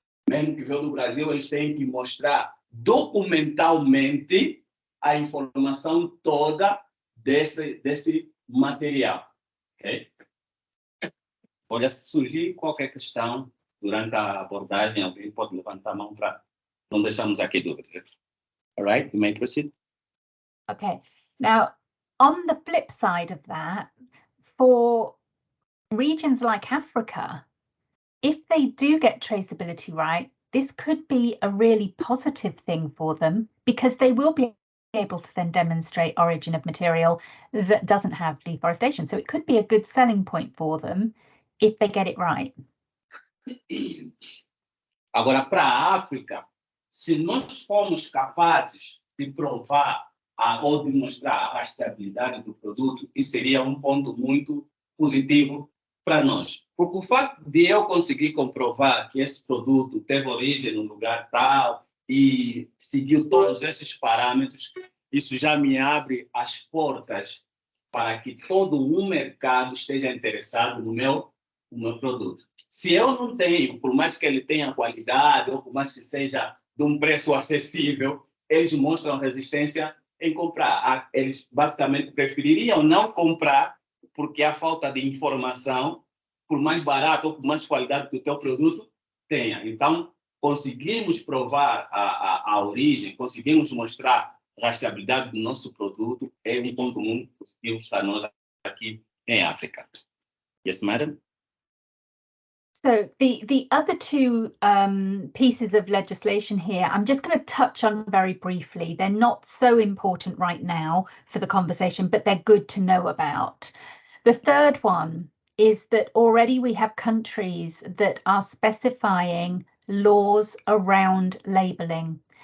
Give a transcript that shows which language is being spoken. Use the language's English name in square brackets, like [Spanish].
[Portuguese] Mesmo que veio do Brasil, eles têm que mostrar documentalmente a informação toda desse material. Okay? Olha, se surgir qualquer questão durante a abordagem, alguém pode levantar a mão para não deixarmos aqui dúvidas. [English] All right, you may proceed. Okay, now on the flip side of that, for regions like Africa, if they do get traceability right, this could be a really positive thing for them because they will be able to then demonstrate origin of material that doesn't have deforestation. So it could be a good selling point for them if they get it right. [Portuguese] Agora, para a África, se nós formos capazes de provar ou de mostrar a rastreabilidade do produto, isso seria um ponto muito positivo para nós. Porque o facto de eu conseguir comprovar que esse produto teve origem no lugar tal e seguiu todos esses parâmetros, isso já me abre as portas para que todo um mercado esteja interessado no meu produto. Se eu não tenho, por mais que ele tenha qualidade ou por mais que seja de um preço acessível, eles mostram resistência em comprar. Eles basicamente prefeririam não comprar porque há falta de informação, por mais barato ou por mais qualidade que o teu produto tenha. Então, conseguimos provar a origem, conseguimos mostrar a rastreabilidade do nosso produto, é um ponto muito positivo para nós aqui em África. [English] Yes, madam? So the other two pieces of legislation here, I'm just going to touch on very briefly. They're not so important right now for the conversation, but they're good to know about. The third one is that already we have countries that are specifying laws around labelling.